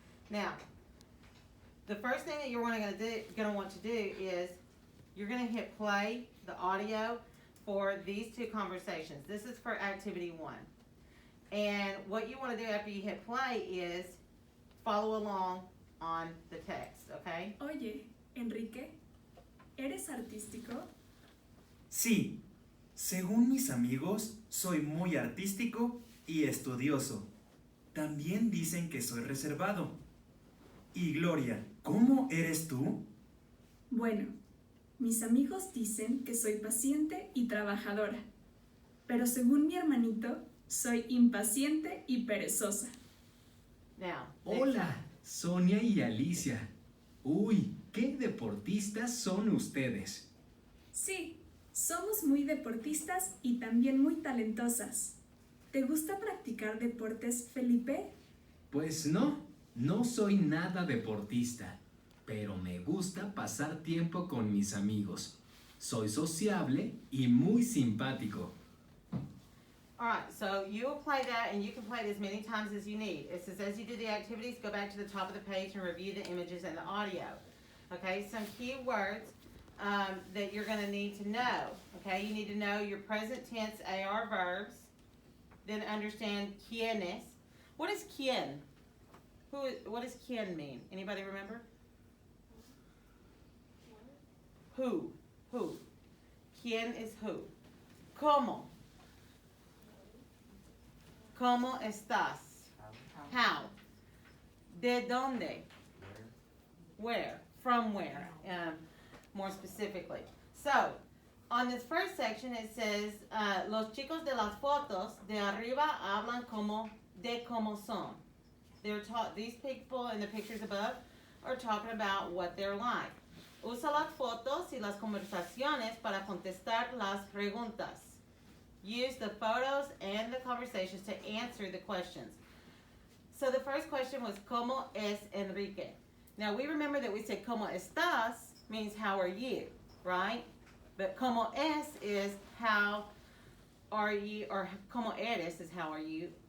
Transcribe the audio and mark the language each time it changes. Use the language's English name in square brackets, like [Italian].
[English] Now, the first thing that you're going to want to do is you're going to hit play the audio for these two conversations. This is for activity 1. And what you want to do after you hit play is follow along on the text, okay? [Spanish] Oye, Enrique, ¿eres artístico? Sí, según mis amigos, soy muy artístico y estudioso. También dicen que soy reservado. Y Gloria, ¿cómo eres tú? Bueno, mis amigos dicen que soy paciente y trabajadora, pero según mi hermanito, soy impaciente y perezosa. [English] Now, [Spanish] Hola, Sonia y Alicia. Uy, qué deportistas son ustedes. Sí, somos muy deportistas y también muy talentosas. ¿Te gusta practicar deportes, Felipe? Pues no soy nada deportista, pero me gusta pasar tiempo con mis amigos. Soy sociable y muy simpático. [English] alright, so you'll play that and you can play it as many times as you need. It says as you do the activities, go back to the top of the page and review the images and the audio. Okay, some key words that you're going to need to know. Okay, you need to know your present tense AR verbs, then understand quiénes. What is quién? What does quién mean? Anybody remember? Who? ¿Quién is who? ¿Cómo? [Spanish] ¿Cómo estás? [English] How? [Spanish] ¿De dónde? [English] Where? From where? More specifically. So, on this first section it says, [Spanish] los chicos de las fotos de arriba hablan de cómo son. [English] These people in the pictures above are talking about what they're like. [Spanish] Usa las fotos y las conversaciones para contestar las preguntas. [English] Use the photos and the conversations to answer the questions. So the first question was, [Spanish] ¿Cómo es Enrique? [English] Now we remember that we said, [Spanish] ¿Cómo estás? [English] Means how are you, right? But [Spanish] ¿Cómo es [English] is how are you, or [Spanish] ¿Cómo eres [English] is how are you.